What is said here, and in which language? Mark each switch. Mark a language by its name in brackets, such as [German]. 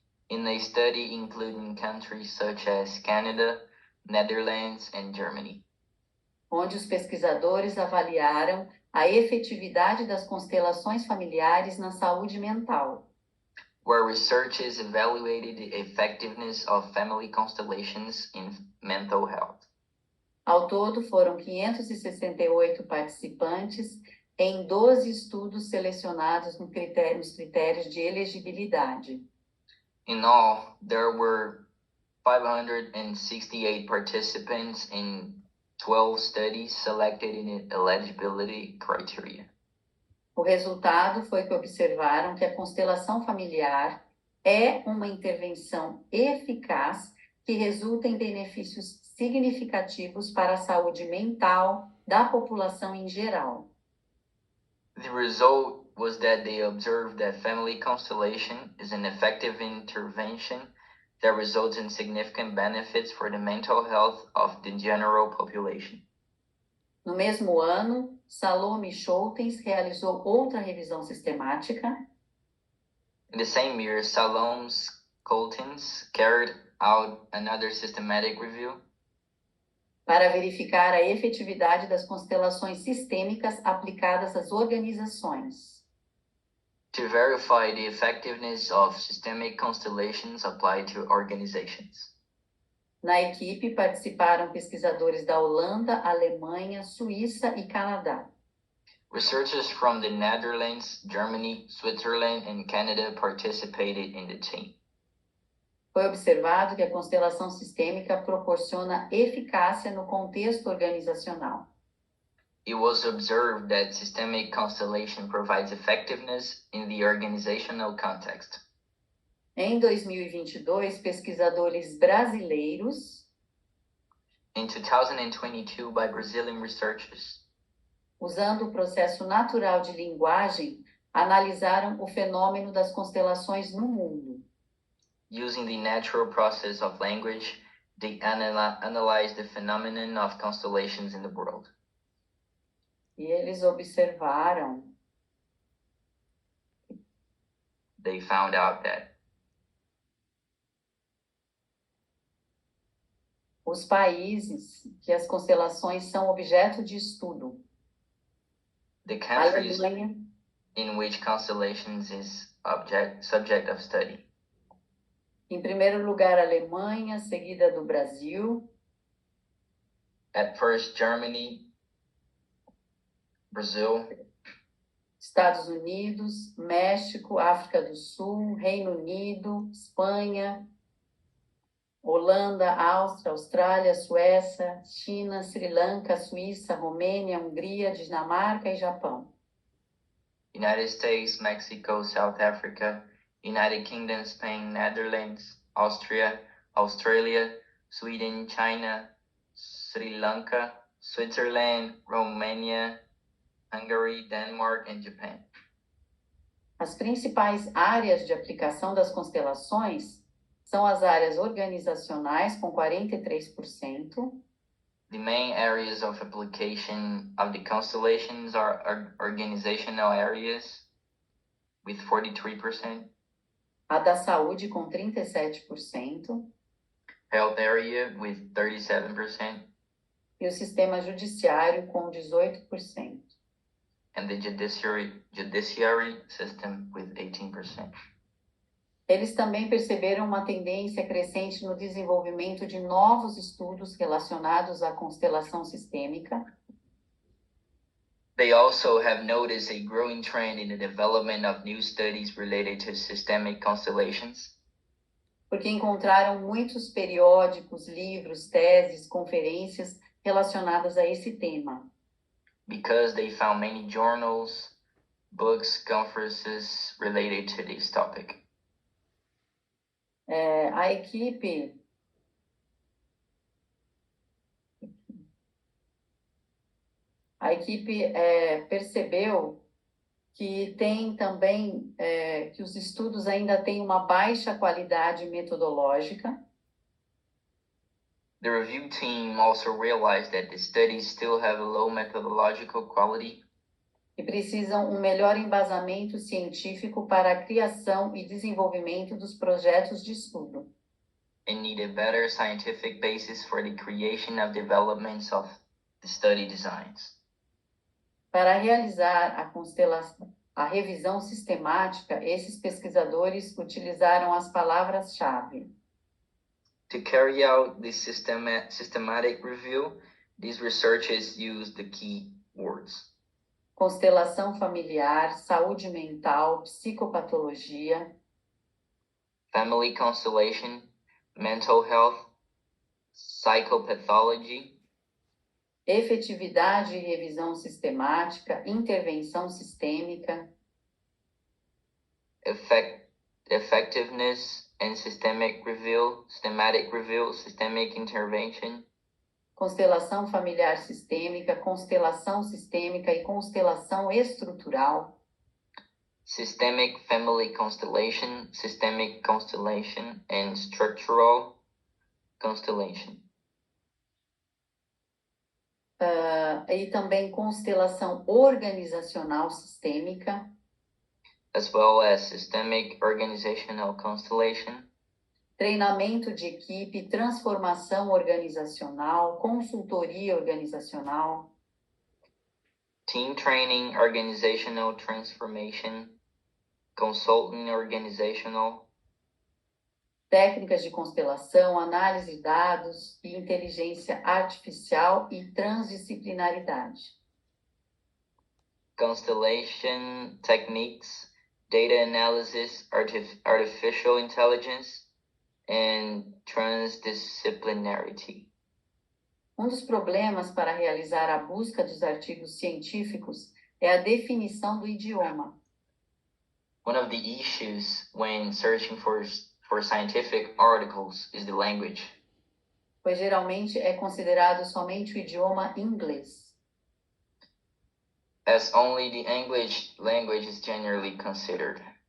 [English] in a study including countries such as Canada, Netherlands, and Germany, [Portuguese] onde os pesquisadores avaliaram a efetividade das constelações familiares na saúde mental. [English] where researchers evaluated the effectiveness of family constellations in mental health. [Portuguese] Ao todo, foram 568 participantes em 12 estudos selecionados nos critérios de elegibilidade. [English] In all, there were 568 participants in 12 studies selected in eligibility criteria. [Portuguese] O resultado foi que observaram que a constelação familiar é uma intervenção eficaz que resulta em benefícios significativos para a saúde mental da população em geral. [English] The result was that they observed that family constellation is an effective intervention that results in significant benefits for the mental health of the general population. [Portuguese] No mesmo ano, Salome Scholtens realizou outra revisão sistemática, [English] In the same year, Salome Scholtens carried out another systematic review [Portuguese] para verificar a efetividade das constelações sistêmicas aplicadas às organizações. [English] to verify the effectiveness of systemic constellations applied to organizations. [Portuguese] Na equipe participaram pesquisadores da Holanda, Alemanha, Suíça e Canadá. [English] Researchers from the Netherlands, Germany, Switzerland, and Canada participated in the team. [Portuguese] Foi observado que a constelação sistêmica proporciona eficácia no contexto organizacional. [English] It was observed that systemic constellation provides effectiveness in the organizational context. [Portuguese] Em 2022, pesquisadores brasileiros, [English] In 2022, by Brazilian researchers, [Portuguese] usando o processo natural de linguagem, analisaram o fenômeno das constelações no mundo. [English] using the natural process of language, they analyzed the phenomenon of constellations in the world. [Portuguese] E eles observaram [English] They found out that [Portuguese] os países que as constelações são objeto de estudo. [English] the countries [Portuguese] Alemanha, [English] in which constellations is subject of study. [Portuguese] em primeiro lugar, Alemanha, seguida do Brasil, [English] At first, Germany, Brazil, [Portuguese] Estados Unidos, México, África do Sul, Reino Unido, Espanha, Holanda, Áustria, Austrália, Suécia, China, Sri Lanka, Suíça, Romênia, Hungria, Dinamarca e Japão. [English] United States, Mexico, South Africa, United Kingdom, Spain, Netherlands, Austria, Australia, Sweden, China, Sri Lanka, Switzerland, Romania, Hungary, Denmark, and Japan. [Portuguese] As principais áreas de aplicação das constelações são as áreas organizacionais, com 43%, [English] The main areas of application of the constellations are organizational areas with 43%, [Portuguese] a da saúde, com 37%, [English] health area with 37%, [Portuguese] e o sistema judiciário, com 18%. [English] and the judiciary system with 18%. [Portuguese] Eles também perceberam uma tendência crescente no desenvolvimento de novos estudos relacionados à constelação sistêmica, [English] They also have noticed a growing trend in the development of new studies related to systemic constellations [Portuguese] porque encontraram muitos periódicos, livros, teses, conferências relacionadas a esse tema. [English] because they found many journals, books, conferences related to this topic. [Portuguese] A equipe percebeu que tem também que os estudos ainda têm uma baixa qualidade metodológica, [English] The review team also realized that the studies still have a low methodological quality [Portuguese] e precisam um melhor embasamento científico para a criação e desenvolvimento dos projetos de estudo. [English] and need a better scientific basis for the creation of developments of the study designs. [Portuguese] Para realizar a revisão sistemática, esses pesquisadores utilizaram as palavras-chave: [English] To carry out this systematic review, these researchers used the key words: [Portuguese] constelação familiar, saúde mental, psicopatologia, [English] family constellation, mental health, psychopathology, [Portuguese] efetividade e revisão sistemática, intervenção sistêmica, [English] effectiveness and systematic review, systemic intervention, [Portuguese] constelação familiar sistêmica, constelação sistêmica e constelação estrutural, [English] systemic family constellation, systemic constellation, and structural constellation. [Portuguese] E também constelação organizacional sistêmica, [English] as well as systemic organizational constellation, [Portuguese] treinamento de equipe, transformação organizacional, consultoria organizacional, [English] team training, organizational transformation, consulting organizational, [Portuguese] técnicas de constelação, análise de dados e inteligência artificial e transdisciplinaridade. [English] constellation techniques, data analysis, artificial intelligence, and transdisciplinarity. [Portuguese] Um dos problemas para realizar a busca dos artigos científicos é a definição do idioma. [English] One of the issues when searching for scientific articles is the language, [Portuguese] pois geralmente é considerado somente o idioma inglês. [English] as only the English language is generally considered.